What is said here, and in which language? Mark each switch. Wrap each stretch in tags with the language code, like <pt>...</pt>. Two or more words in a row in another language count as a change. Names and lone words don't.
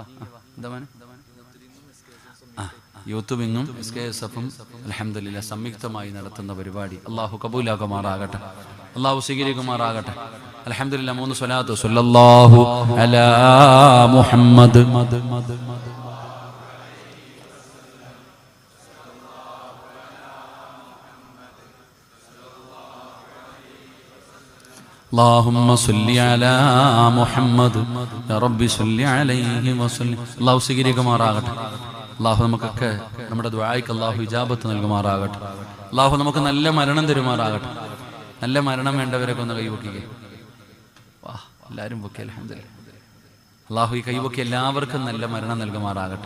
<ml>എന്താ മോനെ?</ml> <en>youth wing</en> <ml>SKSF-ഉം അൽഹംദുലില്ലാ സംയുക്തമായി നടത്തുന്ന പരിപാടി അള്ളാഹു കബൂലാക്കുമാറാകട്ടെ. അള്ളാഹു സ്വീകരിക്കുമാറാകട്ടെ. അൽഹംദുലില്ലാ. 3 സ്വലാത്ത്.</ml> <ar>صلى الله على محمد. اللهم صل على محمد يا رب صل عليه وسلم.</ar> <ml>അള്ളാഹു സ്വീകരിക്കുമാറാകട്ടെ. അള്ളാഹു നമുക്കൊക്കെ നമ്മുടെ ദുആയ്ക്ക് അള്ളാഹു ഇജാബത്ത് നൽകുമാറാകട്ടെ. അള്ളാഹു നമുക്ക് നല്ല മരണം തരുമാറാകട്ടെ. നല്ല മരണം വേണ്ടവരൊക്കെ ഒന്ന് കൈവക്കുക. വാ, എല്ലാവരും പൊക്കി. അൽഹംദുലില്ലാ. അള്ളാഹു ഈ കൈവൊക്കി എല്ലാവർക്കും നല്ല മരണം നൽകുമാറാകട്ടെ.</ml>